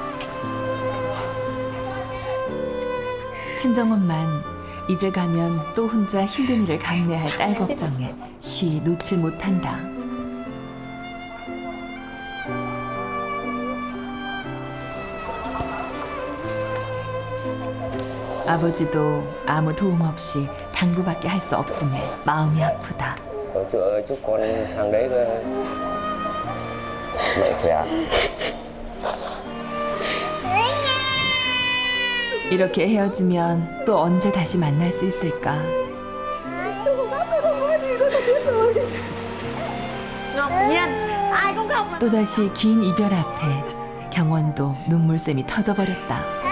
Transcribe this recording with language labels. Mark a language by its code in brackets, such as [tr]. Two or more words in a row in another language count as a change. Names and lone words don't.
[ko] 친정엄만 이제 가면 또 혼자 힘든 일을 감내할 딸 걱정에 쉬 놓칠 못한다. 아버지도 아무 도움 없이 당부밖에 할 수 없음에 마음이 아프다. [vi] Chị ơi, chúc con sang đấy mẹ khỏe. [ko] 이렇게 헤어지면 또 언제 다시 만날 수 있을까? 또다시 긴 이별 앞에 경원도 눈물샘이 터져버렸다.